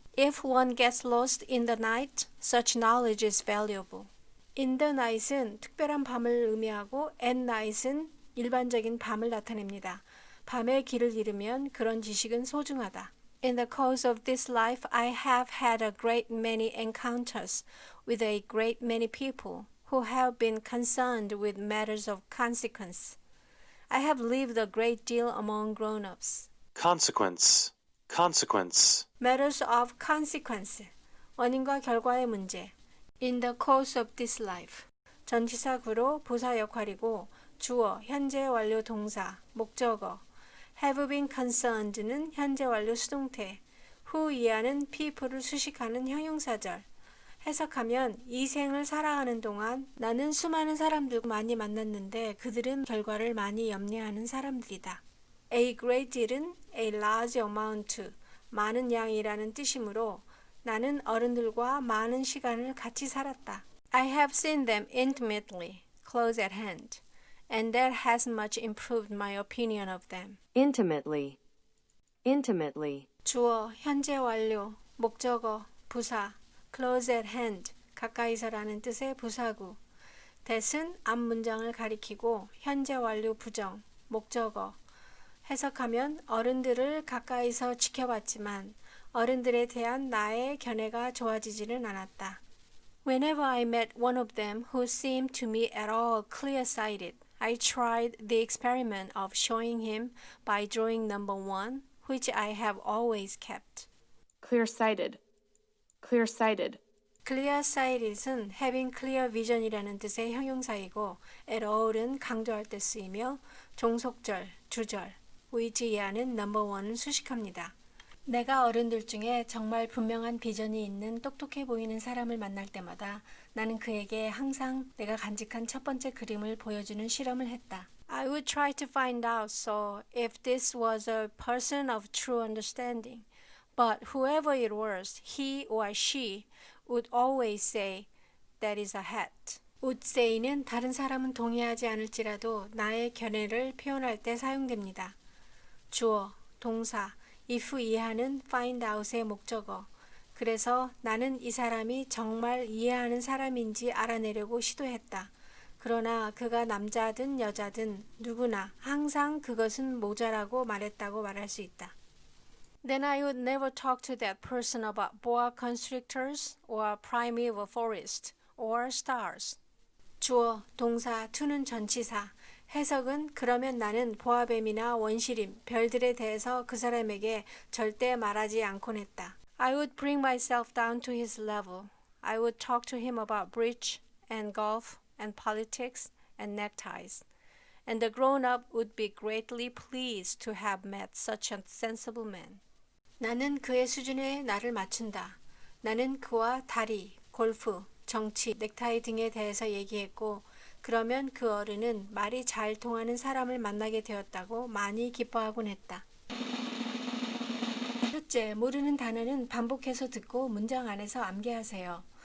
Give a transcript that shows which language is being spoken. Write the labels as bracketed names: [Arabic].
[English] If one gets lost in the night, such knowledge is valuable. In the night [Korean] 은 특별한 밤을 의미하고 [English] at night [Korean] 은 일반적인 밤을 나타냅니다. 밤에 길을 잃으면 그런 지식은 소중하다. [English] In the course of this life, I have had a great many encounters with a great many people who have been concerned with matters of consequence. I have lived a great deal among grown-ups. consequence, consequence, Matters of consequence. [Korean] 원인과 결과의 문제. [English] In the course of this life. [Korean] 전치사구로 부사 역할이고 주어, 현재 완료 동사, 목적어. [English] have been concerned [Korean] 는 현재 완료 수동태. who 이하는 people를 수식하는 형용사절. 해석하면 이 생을 살아가는 동안 나는 수많은 사람들과 많이 만났는데 그들은 결과를 많이 염려하는 사람들이다. [English] A great deal [Korean] 은 [English] a large amount, [Korean] 많은 양이라는 뜻이므로 나는 어른들과 많은 시간을 같이 살았다. [English] I have seen them intimately, close at hand, and that has much improved my opinion of them. intimately, intimately, [Korean] 주어, 현재 완료, 목적어, 부사, [English] close at hand, [Korean] 가까이서라는 뜻의 부사구. that은 앞 문장을 가리키고 현재 완료 부정, 목적어. 해석하면 어른들을 가까이서 지켜봤지만 어른들에 대한 나의 견해가 좋아지지는 않았다. [English] Whenever I met one of them who seemed to me at all clear-sighted, I tried the experiment of showing him by drawing number 1, which I have always kept. clear-sighted, clear-sighted, [Korean] clear-sighted은 [English] having clear vision [Korean] 이라는 뜻의 형용사이고 at all은 강조할 때 쓰이며 종속절, 주절, 위지하는 number 1은 수식합니다. 내가 어른들 중에 정말 분명한 비전이 있는 똑똑해 보이는 사람을 만날 때마다 나는 그에게 항상 내가 간직한 첫 번째 그림을 보여주는 실험을 했다. [English] I would try to find out so if this was a person of true understanding. But whoever it was, he or she would always say, that is a hat. would say [Korean] 는 다른 사람은 동의하지 않을지라도 나의 견해를 표현할 때 사용됩니다. 주어, 동사, if 이해하는 find out의 목적어. 그래서 나는 이 사람이 정말 이해하는 사람인지 알아내려고 시도했다. 그러나 그가 남자든 여자든 누구나 항상 그것은 모자라고 말했다고 말할 수 있다. [English] Then I would never talk to that person about boa constrictors or primeval forest or stars. [Korean] 주어, 동사, to는 전치사. 해석은 그러면 나는 보아뱀이나 원시림, 별들에 대해서 그 사람에게 절대 말하지 않곤 했다. [English] I would bring myself down to his level. I would talk to him about bridge and golf and politics and neckties. And the grown-up would be greatly pleased to have met such a sensible man. [Korean] 나는 그의 수준에 나를 맞춘다. 나는 그와 다리, 골프, 정치, 넥타이 등에 대해서 얘기했고 그러면 그 어른은 말이 잘 통하는 사람을 만나게 되었다고 많이 기뻐하곤 했다. 첫째, 모르는 단어는 반복해서 듣고 문장 안에서 암기하세요.